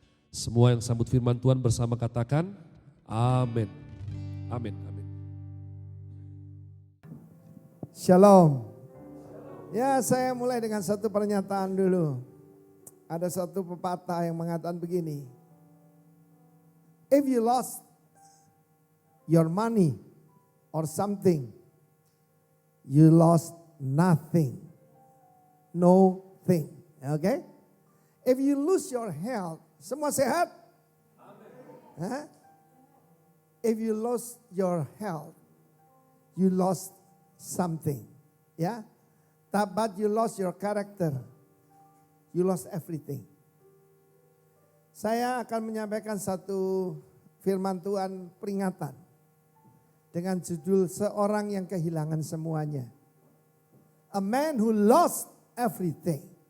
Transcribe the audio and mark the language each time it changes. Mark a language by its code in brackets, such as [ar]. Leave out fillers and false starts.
[id] Semua yang sambut firman Tuhan bersama katakan, amin. Amin, amin. Shalom. Ya, saya mulai dengan satu pernyataan dulu. Ada satu pepatah yang mengatakan begini. [en] If you lost your money or something, you lost nothing. No thing. Okay? If you lose your health, [id] semua sehat? [en] Amen. If you lose your health, you lost something. Ya. But you lost your character. You lost everything. [id] Saya akan menyampaikan satu firman Tuhan peringatan dengan judul seorang yang kehilangan semuanya. [en] A man who lost everything.